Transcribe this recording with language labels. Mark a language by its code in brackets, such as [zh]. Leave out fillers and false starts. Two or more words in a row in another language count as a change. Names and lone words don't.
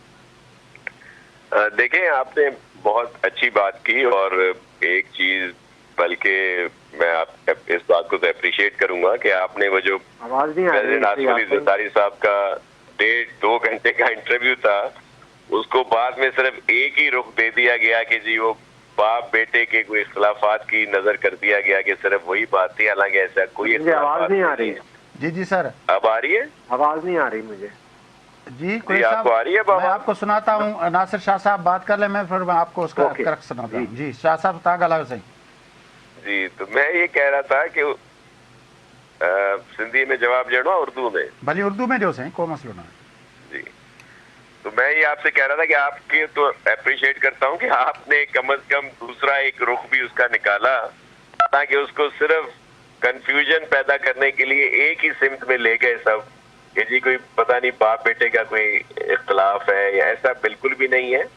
[ur] دیکھیں، آپ نے بہت اچھی بات کی، اور ایک چیز بلکہ میں آپ اس بات کو تو اپریشیئیٹ کروں گا کہ آپ نے وہ جو پریزیڈنٹ آصف علی زرداری صاحب کا 1.5-2 گھنٹے کا انٹرویو تھا، اس کو بعد میں صرف ایک ہی رخ دے دیا گیا کہ جی وہ باپ بیٹے کے کوئی اختلافات کی نظر کر دیا گیا کہ صرف وہی بات تھی، حالانکہ ایسا کوئی آواز نہیں آ رہی ہے. جی سر, اب آ رہی ہے? آواز نہیں آ رہی مجھے. جی آپ کو آ رہی ہے? میں آپ کو سناتا ہوں، ناصر شاہ صاحب بات کر لے، میں پھر آپ کو اس کا کرک سناتا ہوں. [sd] जी शाह साहब तव्हां ॻाल्हायो सही। [ur] جی, تو میں یہ کہہ رہا تھا کہ [sd] सिंधी में जवाब ॾियणो आहे उर्दू में? भली उर्दू में ॾियो साईं, को मसलो ना है। [ur] جی، تو میں یہ آپ سے کہہ رہا تھا کہ آپ کے تو اپریشیئیٹ کرتا ہوں کہ آپ نے کم سے کم دوسرا ایک رخ بھی اس کا نکالا، تاکہ اس کو صرف کنفیوژن پیدا کرنے کے لیے ایک ہی سمت میں لے گئے سب کہ جی کوئی پتا نہیں باپ بیٹے کا کوئی اختلاف ہے، یا ایسا بالکل بھی نہیں ہے.